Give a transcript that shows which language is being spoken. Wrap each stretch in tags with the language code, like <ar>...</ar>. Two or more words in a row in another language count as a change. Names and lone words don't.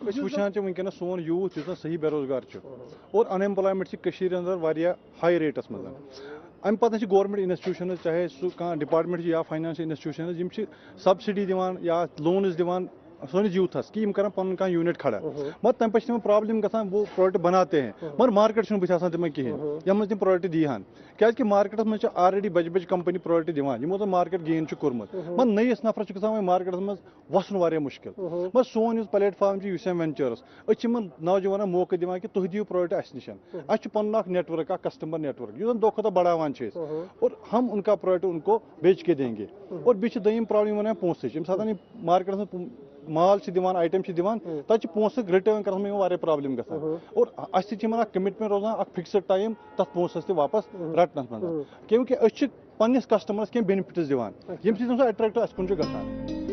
<ks>أسۍ وٕچھان چھِ وٕنکیٚنس سون یوٗتھ یُس زن صحیح بے روزگار چھُ اور ان ایمپلایمنٹ چھِ کٔشیٖرِ انٛدر واریاہ</ks> <en>high rates</en> <ks>منٛز امہِ پتہٕ چھِ</ks> <en>government institutions</en> <ks>چاہے سُہ کانٛہہ ڈپارٹمنٹ چھِ یا</ks> <en>financial institutions</en> <ks>یِم چھِ سبسڈی دِوان یا لونٕز دِوان سٲنِس یوٗتھس کہِ یِم کرن پنُن کانٛہہ یوٗنٹ کھڑا مگر تمہِ پتہٕ چھِ تِمن پرابلم گژھان</ks> <ur>وہ پروڈکٹ بناتے ہیں</ur> <ks>مگر مارکیٹ چھُنہٕ بٕتھِ آسان تِمن کِہینۍ یتھ منٛز تِم پروڈکٹ دیٖہن کیازِ کہِ مارکیٹس منٛز چھِ آلریڈی بجہِ بجہِ کمپنی پروڈکٹ دِوان یِمو زن مارکیٹ گین چھُ کوٚرمُت مگر نٔیِس نفرس چھُ گژھان وۄنۍ مارکیٹس منٛز وسُن واریاہ مُشکِل مگر سون یُس پلیٹ فارم چھُ یوٗسیم وینچٲرٕس أسۍ چھِ یِمن نوجوانن موقعہٕ دِوان کہِ تُہۍ دِیِو پروڈکٹ اَسہِ نِش اَسہِ چھُ پنُن اکھ نیٹؤرک اکھ</ks> <en>customer network</en> <ks>یُس زن دۄہ کھۄتہٕ دۄہ بڑاوان چھِ أسۍ</ks> <ur>اور ہم ان کا پروڈکٹ ان کو بیچ کے دیں گے</ur> <ks>اور بیٚیہِ چھِ دوٚیِم پرابلم یِوان پونٛسٕچ ییٚمہِ ساتہٕ یِم مارکیٹس منٛز مال چھِ دِوان آیٹم چھِ دِوان تتہِ چھِ پونٛسہٕ رِٹٲرن کرنس منٛز یِوان واریاہ پرابلم گژھان اور اَسہِ تہِ چھِ یِمن اکھ کمٹمنٹ روزان اکھ</ks> <en>fixed time</en> <ks>تتھ پونٛسس تہِ واپس رٹنس منٛز</ks> <ur>کیوں کہ</ur> <ks>أسۍ چھِ پننس کسٹمرس کینٛہہ بینِفٹس دِوان ییٚمہِ سۭتۍ سُہ اٹریکٹ اَسہِ کُن چھُ گژھان.</ks>